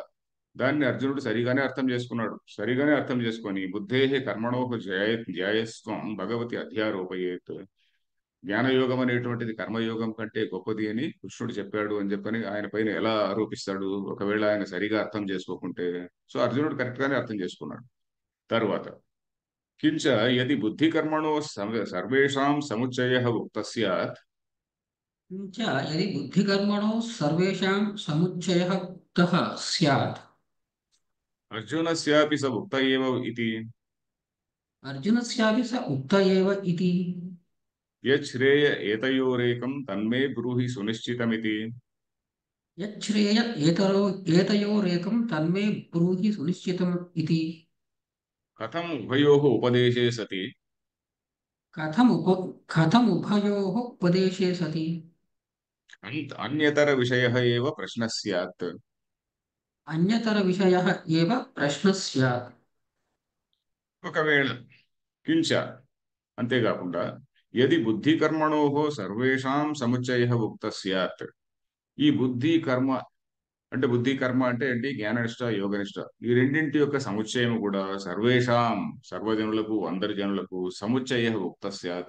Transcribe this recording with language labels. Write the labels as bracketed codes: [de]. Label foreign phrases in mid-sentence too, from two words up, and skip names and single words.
[te] దాన్ని అర్జునుడు సరిగానే అర్థం చేసుకున్నాడు. సరిగానే అర్థం చేసుకొని [sa] బుద్ధే కర్మణోహ జ్యాయస్వం భగవతి అధ్యారోపయేత్, [te] జ్ఞానయోగం అనేటువంటిది కర్మయోగం కంటే గొప్పది అని కృష్ణుడు చెప్పాడు అని చెప్పని ఆయన పైన ఎలా ఆరోపిస్తాడు ఒకవేళ ఆయన సరిగా అర్థం చేసుకోకుంటే? సో అర్జునుడు కరెక్ట్ గానే అర్థం చేసుకున్నాడు. [sa] తరువాత కించ యది బుద్ధి కర్మణో సర్వేషాం సముచ్చయ ఉక్త స్యాత్ किञ्च यदि बुद्धिकर्मणो सर्वेषां समुच्चयः उक्तः स्यात् అర్జునస్యాపి స ఉక్త ఏవ ఇతి अर्जुनस्यापि स उक्त एव इति। యచ్ఛ్రేయ ఏతయోరేకం తన్మే బ్రూహి సునిశ్చితమితి. यच्छ्रेय एतयोरेकं तन्मे ब्रूहि सुनिश्चितम् इति। కథం ఉభయోః ఉపదేశే సతి कथमुभयोः उपदेशे सति అన్యతర విషయః ఏవ ప్రశ్న స్యాత్. अन्यतरविषयः एव प्रश्नः स्यात्। ఒకవేళ కించ అంతేకాకుండా యది బుద్ధి కర్మణోః సర్వేషాం సముచ్చయ ఉక్త స్యాత్. [te] ఈ బుద్ధి కర్మ అంటే, బుద్ధి కర్మ అంటే ఏంటి? జ్ఞాననిష్ట యోగనిష్ట ఈ రెండింటి యొక్క సముచ్చయం కూడా సర్వేషాం, సర్వజనులకు, అందరి జనులకు [sa] సముచ్చయ ఉక్త స్యాత్.